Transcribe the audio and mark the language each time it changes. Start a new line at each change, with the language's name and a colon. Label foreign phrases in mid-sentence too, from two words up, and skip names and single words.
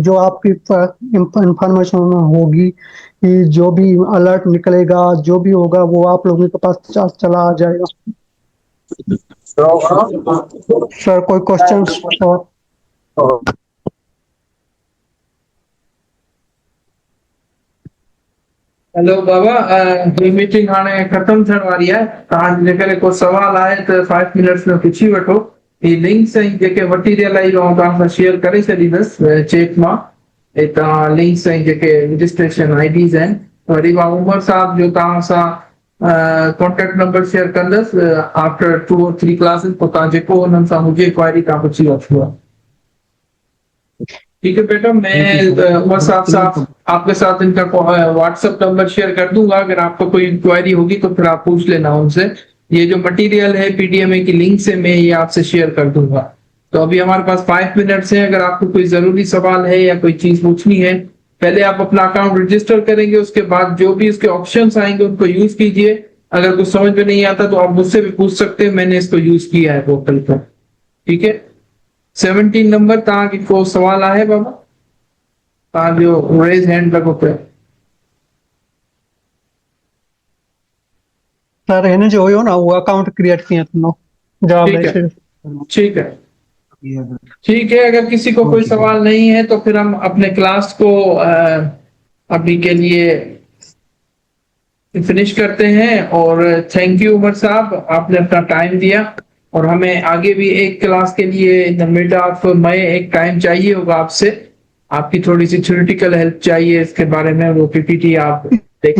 Urdu: جو آپ کی انفارمیشن ہوگی کہ جو بھی الرٹ نکلے گا جو بھی ہوگا وہ آپ لوگوں کے پاس چلا آ جائے گا. سر کوئی کویسچنز? और
Sindhi: हेलो बाबा, ये मीटिंग हाणे खत्म थियण वारी आहे। तव्हां जेकॾहिं को सवाल आहे त 5 मिनट्स में पुछी वठो। ही लिंक्स ऐं जेके मटीरियल आई आउं तव्हां सां शेयर करे छॾींदुसि चेट मां। ऐं तव्हां लिंक्स ऐं जेके
English: registration IDs
Sindhi: आहिनि, वरी मां उमर साहब जो तव्हां सां
English: contact number
Sindhi: शेयर कंदुसि
English: after 2 or 3 classes.
Sindhi: पोइ तव्हां जेको हुननि सां हुजे क्वायरी तव्हां पुछी वठो।
Urdu: ٹھیک ہے بیٹا، میں عمر صاحب آپ کے ساتھ ان کا واٹس ایپ نمبر شیئر کر دوں گا. اگر آپ کو کوئی انکوائری ہوگی تو پھر آپ پوچھ لینا ان سے۔ یہ جو میٹیریل ہے پی ڈی ایم اے کی لنک سے میں یہ آپ سے شیئر کر دوں گا. تو ابھی ہمارے پاس 5 منٹس ہیں۔ اگر آپ کو کوئی ضروری سوال ہے یا کوئی چیز پوچھنی ہے، پہلے آپ اپنا اکاؤنٹ رجسٹر کریں گے، اس کے بعد جو بھی اس کے آپشنز آئیں گے ان کو یوز کیجیے. اگر کچھ سمجھ میں نہیں آتا تو آپ مجھ سے بھی پوچھ سکتے ہیں، میں نے اس کو یوز کیا ہے پورٹل پر.
Sindhi: ठीक है, 17 नंबर तव्हांखे को सवाल आहे बाबा? तव्हां जो
English: raise hand
Sindhi: लॻो पियो।
Urdu: सर
Sindhi: हिन जो हुयो ना
Urdu: वो
English: account create
Urdu: کیا تم جواب ٹھیک ہے, ایسے. ٹھیک ہے، ٹھیک ہے. اگر کسی کو کوئی سوال نہیں ہے تو پھر ہم اپنے کلاس کو ابھی کے لیے فنش کرتے ہیں. और
English: thank you
Urdu: عمر صاحب، آپ نے اپنا ٹائم دیا اور ہمیں آگے بھی ایک کلاس کے لیے
English: in the mid of May
Urdu: ایک ٹائم چاہیے ہوگا آپ سے، آپ کی تھوڑی سی
English: theoretical help
Urdu: چاہیے اس کے بارے میں، وہ پی پی ٹی آپ دیکھ